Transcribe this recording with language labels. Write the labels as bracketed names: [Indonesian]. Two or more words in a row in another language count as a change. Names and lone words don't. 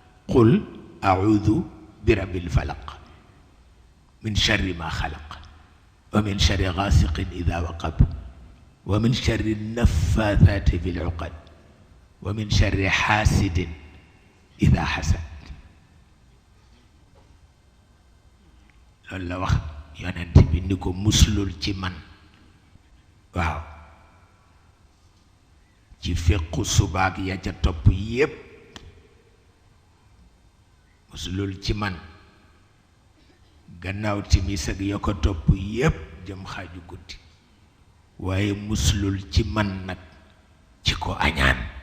[Arabic] قل أعوذ برب الفلق من شر ما خلق ومن شر غاسق إذا وقب ومن شر النفاثات في العقد ومن شر حاسد إذا حسد. [Wolof] loolu la wax yonent bi ni ko muslul ci man waaw ci fequ subaak ya ca topp yépp muslul ci man gannaaw timis ak ya ko topp yépp jëm xaaju guddi waaye muslul ci man nag ci ko añaan